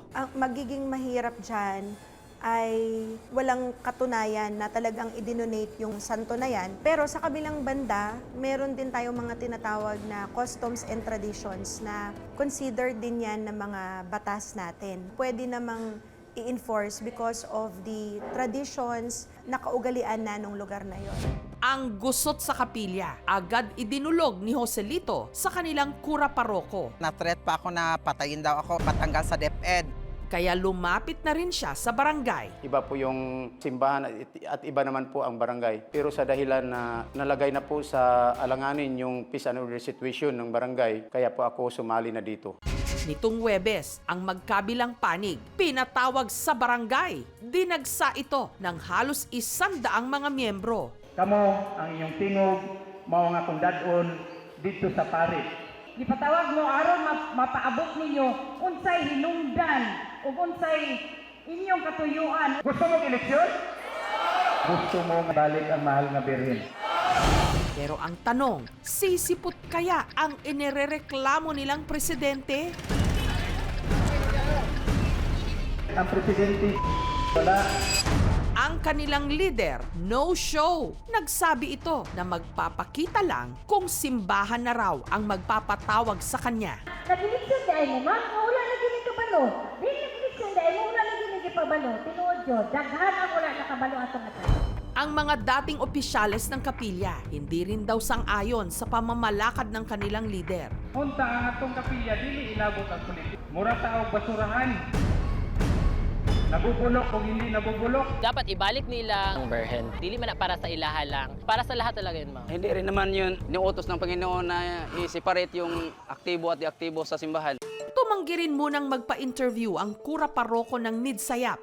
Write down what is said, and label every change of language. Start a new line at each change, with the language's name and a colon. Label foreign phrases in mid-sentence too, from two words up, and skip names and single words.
Filipino: Ang magiging mahirap dyan ay walang katunayan na talagang idinonate yung santo na yan. Pero sa kabilang banda, meron din tayong mga tinatawag na
English: customs and traditions
Filipino: na considered din yan ng mga batas natin. Pwede namang i-enforce
English: because of the traditions
Filipino: na kaugalian na nung lugar na yon. Ang gusot sa kapilya, agad idinulog ni Joselito sa kanilang kura paroko. Na-threat pa ako na patayin daw ako, patanggal sa DepEd. Kaya lumapit na rin siya sa barangay. Iba po yung simbahan at iba naman po ang barangay. Pero sa dahilan na nalagay na po sa alanganin yung
English: peace and order situation
Filipino: ng barangay, kaya po ako sumali na dito. Nitong Huwebes, ang magkabilang panig, pinatawag sa barangay. Dinagsa ito ng halos 100 mga miyembro.
Cebuano: Kamo ang inyong tingog, mao nga kung dadon dito sa paris. Ipatawag mo aron mapaabot ninyo unsay hinungdan ug unsay inyong katuyuan. Gusto mo eleksyon? Gusto mo balik ang mahal nga birhen.
Filipino: Pero ang tanong, sisipot kaya ang inirereklamo nilang presidente? Ang presidente wala. Ang kanilang leader,
English: no show.
Filipino: Nagsabi ito na magpapakita lang kung simbahan na raw ang magpapatawag sa kanya.
Cebuano: Nag-eleksyon dahil mo, ma'am, wala na gini kabalo. Dili nag-eleksyon dahil mo, wala na gini kabalo. Tinuod yun, daghan ang wala na kabalo atong atan.
Filipino: Ang mga dating opisyales ng kapilya, hindi rin daw sang-ayon sa pamamalakad ng kanilang leader.
Cebuano: Unta ang atong kapilya, dili ilabot ang politik. Mura taog basurahan.
Filipino: Nabubulok kung hindi nabubulok.
Cebuano: Dapat ibalik nila ang berhen. Dili man na para sa ilaha lang.
Filipino: Para sa lahat talaga yun, ma'am. Hindi rin naman yun niutos ng Panginoon na i-separate yung aktibo at di-aktibo sa simbahan. Tumanggi rin munang magpa-interview ang kura paroko ng Midsaya.